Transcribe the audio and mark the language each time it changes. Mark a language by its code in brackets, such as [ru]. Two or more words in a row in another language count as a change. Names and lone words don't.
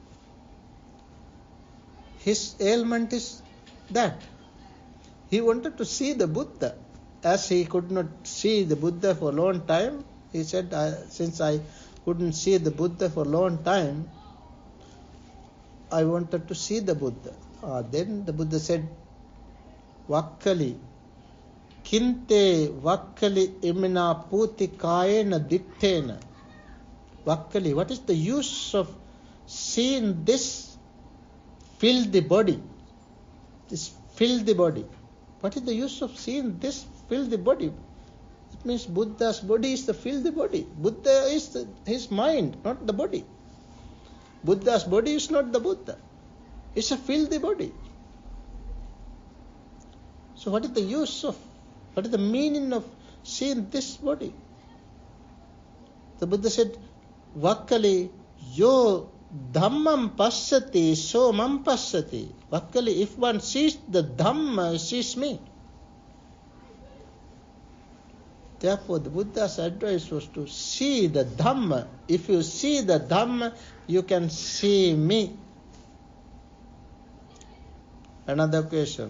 [en] His ailment is that he wanted to see the Buddha. As he could not see the Buddha for a long time, he said, since I couldn't see the Buddha for a long time, I wanted to see the Buddha. Then the Buddha said, [pi] Vakkali, kinte Vakkali imina puti kayena dittena. Vakkali, [en] what is the use of seeing this filthy body? This filthy body. What is the use of seeing this filthy body? It means Buddha's body is the filthy body. Buddha is his mind, not the body. Buddha's body is not the Buddha. It's a filthy body. So what is the use of, what is the meaning of seeing this body? The Buddha said, [pi] Vakkali yo dhammam passati so mam passati. Vakkali, [en] if one sees the Dhamma, sees me. Therefore, the Buddha's advice was to see the Dhamma. If you see the Dhamma, you can see me. Another question.